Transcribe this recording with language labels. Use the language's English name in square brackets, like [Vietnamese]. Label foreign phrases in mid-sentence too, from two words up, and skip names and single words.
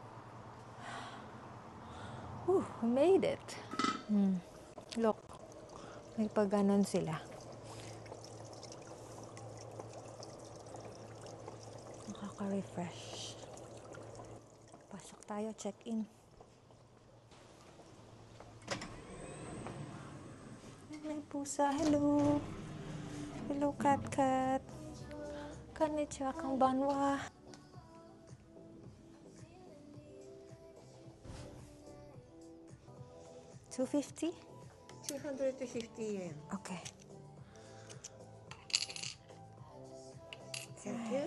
[English] We made it. Look, [Filipino] may pag-ganon sila. Nakaka-refresh. Pasok tayo, check-in. May pusa, hello. [English] Hello, cat. [Japanese] こんにちは、こんばんは. [English] $250? 250 yen. Okay. Thank you.